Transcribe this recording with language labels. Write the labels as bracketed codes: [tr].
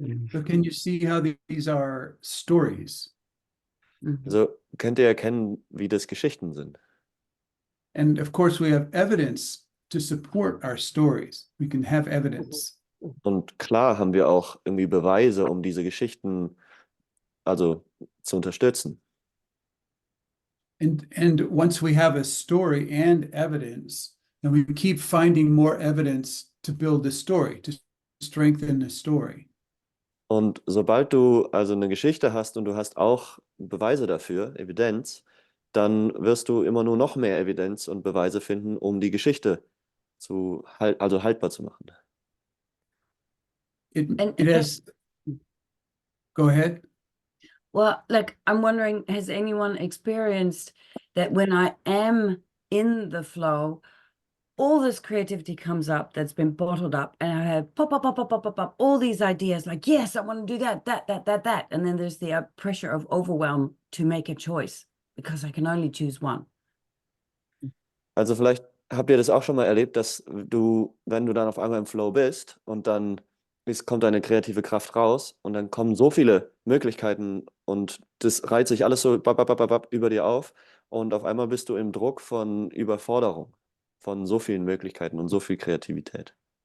[en] So can you see how these are stories? [de] Also könnt ihr erkennen, wie das Geschichten sind. [en] And of course, we have evidence to support our stories. We can have evidence. [de] Und klar haben wir auch irgendwie Beweise, um diese Geschichten also zu unterstützen. [en] And once we have a story and evidence, then we keep finding more evidence to build the story, to strengthen the story. [de] Und sobald du also eine Geschichte hast und du hast auch Beweise dafür, Evidenz, dann wirst du immer nur noch mehr Evidenz und Beweise finden, um die Geschichte also haltbar zu machen. [en] It has. Go ahead. Well, like, I'm wondering, has anyone experienced that when I am in the flow, all this creativity comes up that's been bottled up, and I have pop, all these ideas like, yes, I want to do that. And then there's the pressure of overwhelm to make a choice because I can only choose one. [de] Also vielleicht habt ihr das auch schon mal erlebt, dass du, wenn du dann auf einmal im Flow bist und dann kommt deine kreative Kraft raus und dann kommen so viele Möglichkeiten und das reiht sich alles so über dir auf und auf einmal bist du im Druck von Überforderung, von so vielen Möglichkeiten und so viel Kreativität.